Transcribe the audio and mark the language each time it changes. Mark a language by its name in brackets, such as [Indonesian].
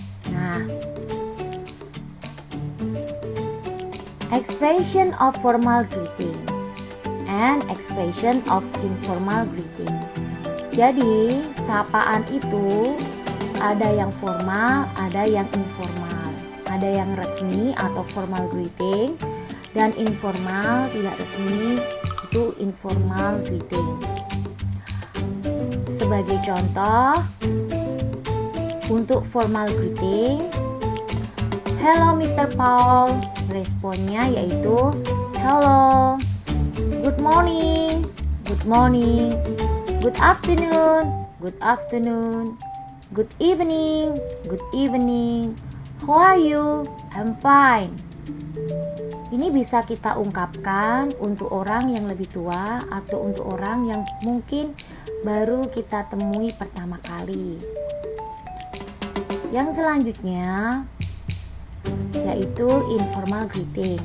[English] Nah, expression of formal greeting and expression of informal greeting. [Indonesian] Jadi, sapaan itu ada yang formal, ada yang informal. Ada yang resmi atau formal greeting dan informal tidak resmi itu informal greeting. Sebagai contoh, untuk [English] formal greeting, hello Mr. Paul, responnya yaitu hello, good morning, good morning, good afternoon, good afternoon, good evening, good evening, how are you? I'm fine. [Indonesian] Ini bisa kita ungkapkan untuk orang yang lebih tua atau untuk orang yang mungkin baru kita temui pertama kali. Yang selanjutnya yaitu informal greeting.